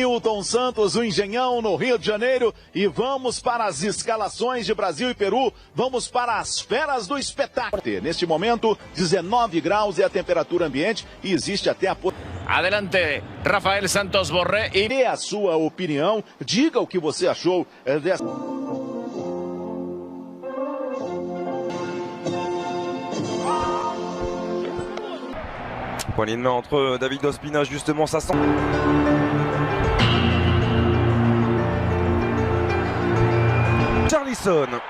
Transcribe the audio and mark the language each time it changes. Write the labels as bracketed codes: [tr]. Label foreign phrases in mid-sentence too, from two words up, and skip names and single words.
[pt] Newton Santos, o Engenhão, no Rio de Janeiro. E vamos para as escalações de Brasil e Peru. Vamos para as feras do espetáculo. Neste momento, 19 graus é a temperatura ambiente e existe até a... [es] Adelante, Rafael Santos Borré. [pt] E dê a sua opinião, diga o que você achou dessa... [fr] Poignée de main entre David Ospina, justement, ça sent... Richarlison.